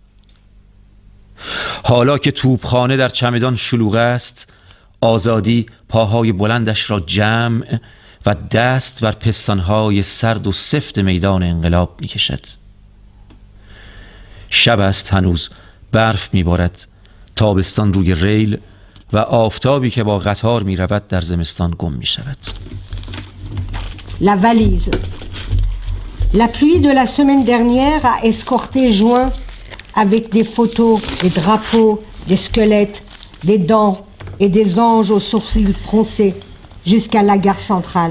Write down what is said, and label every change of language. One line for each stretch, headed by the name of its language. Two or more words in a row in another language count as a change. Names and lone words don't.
Persian: حالا که توپخانه در چمدان شلوغ است، آزادی پاهای بلندش را جمع و دست بر پستانهای سرد و سفت میدان انقلاب می کشد. شب است هنوز، برف می بارد. تابستان روی ریل و آفتابی که با قطار می رود در زمستان گم می شود.
French: La valise. La pluie de la semaine dernière a escorté Juin avec des photos, des drapeaux, des squelettes, des dents et des anges aux sourcils froncés jusqu'à la gare centrale.